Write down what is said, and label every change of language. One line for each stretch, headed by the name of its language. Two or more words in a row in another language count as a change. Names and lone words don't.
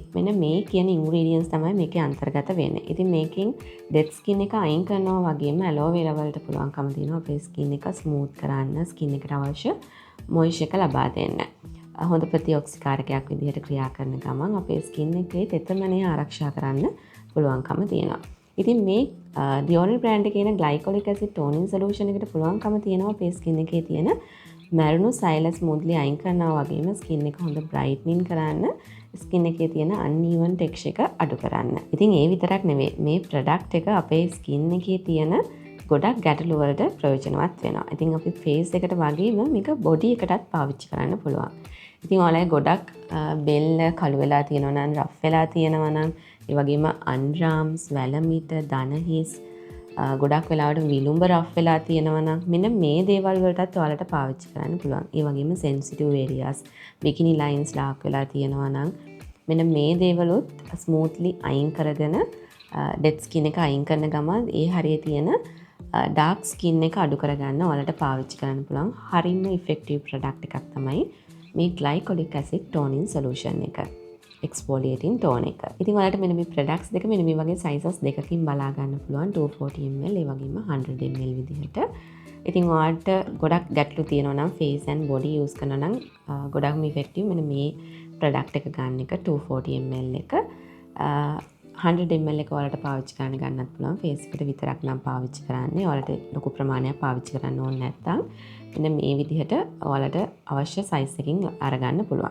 Sinhala: මෙන්න මේ කියන ඉන්ග්‍රීඩියන්ට්ස් තමයි මේකේ අන්තර්ගත වෙන්නේ. ඉතින් මේකෙන්
English: dead skin
Sinhala: එක අයින් කරනවා වගේම
English: aloe vera
Sinhala: වලට පුළුවන්කම තියෙනවා අපේ ස්කින් එක ස්මූත් කරන්න, ස්කින් එකට අවශ්‍ය මොයිස්චර් එක ලබා දෙන්න. හොඳ ප්‍රතිඔක්සිකාරකයක් විදිහට ක්‍රියා කරන ගමන් අපේ ස්කින් එකේ තෙතමනය ආරක්ෂා කරන්න පුළුවන්කම තියෙනවා. ඉතින් මේ The Ordinary brand එකේ එන
English: glycolic acid toning solution
Sinhala: එකට පුළුවන්කම තියෙනවා අපේ ස්කින් එකේ තියෙන මැරුණු සෛල ස්මූත්ලි අයින් කරනවා වගේම ස්කින් එක හොඳ බ්‍රයිට්නින් කරන්න, ස්කින් එකේ තියෙන
English: uneven texture
Sinhala: එක අඩු කරන්න. ඉතින් ඒ විතරක් නෙවෙයි මේ ප්‍රොඩක්ට් එක අපේ ස්කින් එකේ තියෙන ගොඩක් ගැටලු වලට ප්‍රයෝජනවත් වෙනවා. ඉතින් අපි ෆේස් එකට වගේම මේක බොඩි එකටත් පාවිච්චි කරන්න පුළුවන්. ඉතින් ඔයාලගේ ගොඩක් බෙල්ල කළු වෙලා තියෙනවා නම්, රෆ් වෙලා තියෙනවා නම්, ඒ වගේම අන්ඩ්‍රාම්ස්, වැලමිට, දන හිස්, ගොඩක් වෙලාවට විලුඹ රෆ් වෙලා තියෙනවා නම් මෙන්න මේ දේවල් වලටත් ඔයාලට පාවිච්චි කරන්න පුළුවන්. ඒ වගේම
English: sensitive areas, bikini lines dark
Sinhala: වෙලා තියෙනවා නම් මෙන්න මේ දේවලුත් smoothly අයින් කරගෙන
English: dead skin
Sinhala: එක අයින් කරන ගමන් ඒ හරියේ තියෙන
English: dark skin
Sinhala: එක අඩු කරගන්න ඔයාලට පාවිච්චි කරන්න පුළුවන්. හරිම
English: effective product
Sinhala: එකක් තමයි මේ
English: glycolic acid toning solution
Sinhala: එක.
English: exfoliating tone
Sinhala: එක. ඉතින් ඔයාලට මෙන්න මේ products දෙක මෙන්න මේ වගේ sizes දෙකකින් බලා ගන්න පුළුවන් 240 ml ඒ වගේම 100 ml විදිහට. ඉතින් ඔයාලට ගොඩක් ගැටලු තියෙනවා නම්
English: face and body use
Sinhala: කරනවා නම් ගොඩක්ම effective මෙන්න මේ product එක ගන්න එක 240 ml එක 100 ml එක ඔයාලට පාවිච්චි කරන්න ගන්නත් පුළුවන්. face එකට විතරක් නම් පාවිච්චි කරන්නේ. ඔයාලට ලොකු ප්‍රමාණයක් පාවිච්චි කරන්න ඕනේ නැත්නම් මෙන්න මේ විදිහට ඔයාලට අවශ්‍ය size එකකින් අරගන්න පුළුවන්.